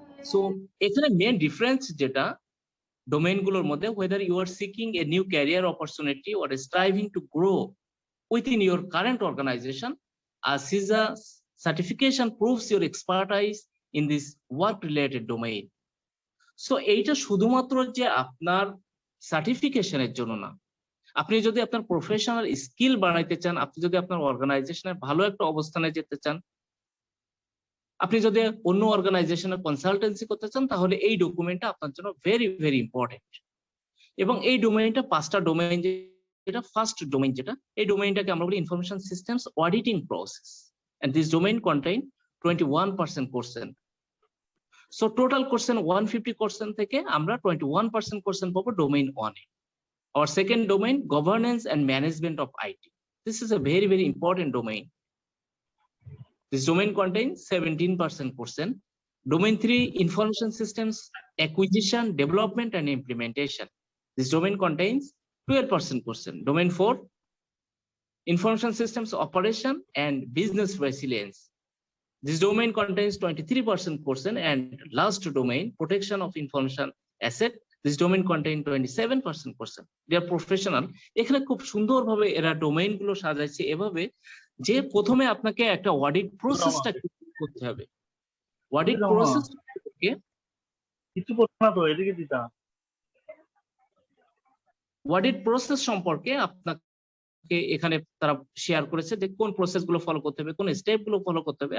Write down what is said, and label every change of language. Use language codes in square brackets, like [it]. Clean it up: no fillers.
[bn] So এখানে main difference যেটা domain গুলোর মধ্যে, [en] whether you are seeking a new career opportunity or striving to grow within your current organization, a CISA certification proves your expertise in this work related domain. [bn] So এইটা শুধুমাত্র যে আপনার সার্টিফিকেশনের জন্য না, আপনি যদি আপনার প্রফেশনাল স্কিল বাড়াইতে চান, আপনি যদি আপনার অর্গানাইজেশনের ভালো একটা অবস্থানে যেতে চান, আপনি যদি অন্য অর্গানাইজেশনের কনসালটেন্সি করতে চান, তাহলে এই ডকুমেন্টটা আপনার জন্য ভেরি ভেরি ইম্পর্টেন্ট। এবং এই ডোমেইনটা 5টা ডোমেইন, যেটা ফার্স্ট ডোমেইন, যেটা এই ডোমেইনটাকে আমরা বলি information systems auditing process, [en] And this domain contain 21% question. [bn] So total question 150 question থেকে আমরা 21% কোশ্চেন পাবো domain 1 A. [en] Our second domain, governance and management of IT. This is a very very important domain. This domain contains 17% question. Domain 3, information systems acquisition, development and implementation. This domain contains 12% question. Domain 4, information systems operation and business resilience. This domain contains 23% question. And last domain, protection of information asset. This domain contains 27% question. They are professional. [bn] এখানে খুব সুন্দরভাবে এরা domain গুলো সাজাইছে এভাবে, যে প্রথমে আপনাকে একটা অডিট প্রসেসটা করতে হবে। অডিট প্রসেস কিছু করতে না তো এদিকে দিতা। অডিট প্রসেস সম্পর্কে আপনাকে এখানে তারা শেয়ার করেছে, যে কোন প্রসেস গুলো ফলো করতে হবে, কোন স্টেপ গুলো ফলো করতে হবে।